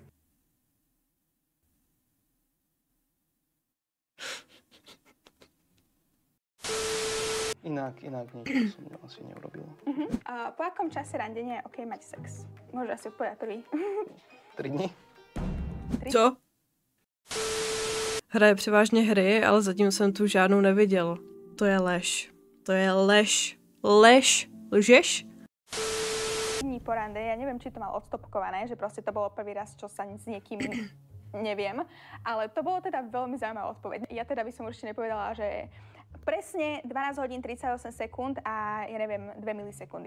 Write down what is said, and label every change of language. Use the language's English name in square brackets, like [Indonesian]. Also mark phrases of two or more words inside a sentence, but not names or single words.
[Slovak] Inak nič, to som asi neurobil. Po akom čase randenia je OK mať sex? Môžu asi povedať prvý. 3 dní? [Czech] Co? Hraje převážně hry, ale zatím jsem tu žádnou neviděl. To je lež. To je lež. Lež. Lžeš? [Slovak] Dní po rande, ja neviem, či to mal odstopkované, že proste to bolo prvý raz, čo sa s niekým neviem, ale to bolo teda veľmi zaujímavá odpoveď. Ja teda by som určite nepovedala, že presne 12 hodín 38 sekúnd a ja neviem, 2 milisekundy.